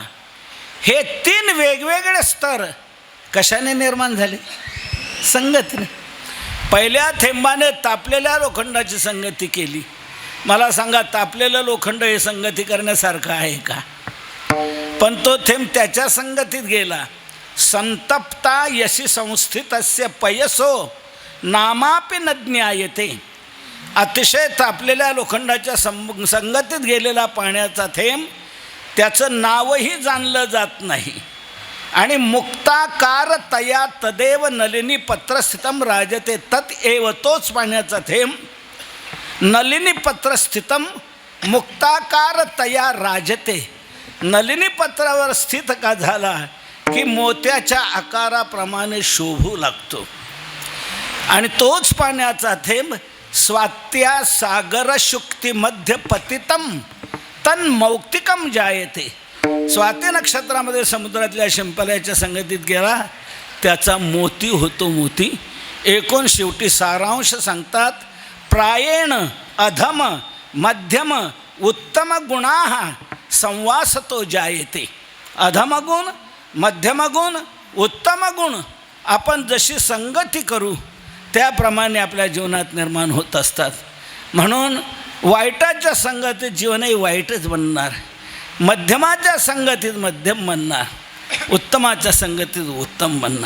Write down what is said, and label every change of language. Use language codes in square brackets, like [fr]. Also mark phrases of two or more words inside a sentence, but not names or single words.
[mr] हे तीन वेगवेगळे स्तर कशाने निर्माण झाले? संगतीने. पहिल्या थेंबाने तापलेल्या लोखंडाची संगती केली. मला सांगा, तापलेलं लोखंड हे संगती करण्यासारखं आहे का? पण तो थेंब त्याच्या संगतीत गेला. [sa] संतप्ता यशी संस्थितस्य पयसो नामापि न ज्ञायते. [mr] अतिशय तापलेल्या लोखंडाच्या संगतीत गेलेला पाण्याचा थेंब त्याचं नावही जाणलं जात नाही. [sa] आणि मुक्ताकार तया तदेव नलिनी पत्रस्थितम राजते तत एव, [mr] तोच पाण्याचा थेंब [sa] नलिनी पत्रस्थितम मुक्ताकार तया राजते, [mr] नलिनी पत्रावर स्थित का झाला की मोत्याच्या आकाराप्रमाणे शोभू लागतो. आणि तोच पाण्याचा थेंब [sa] स्वात्या सागर शुक्ती मध्य पतितम तन मौक्तिकम जायते, [mr] स्वाती नक्षत्रामध्ये समुद्रातल्या शिंपल्याच्या संगतीत गेला त्याचा मोती होतो मोती. एकूण शेवटी सारांश सांगतात, [sa] प्रायेण अधम मध्यम उत्तम गुणाः संवासतो जायते. [mr] अधमगुण, मध्यमगुण, उत्तम गुण आपण जशी संगती करू त्याप्रमाणे आपल्या जीवनात निर्माण होत असतात. म्हणून वाईटाच्या संगतीत जीवनही वाईटच बनणार, मध्यमाच्या संगतीत मध्यम बनणार, उत्तमाच्या संगतीत उत्तम बनणार.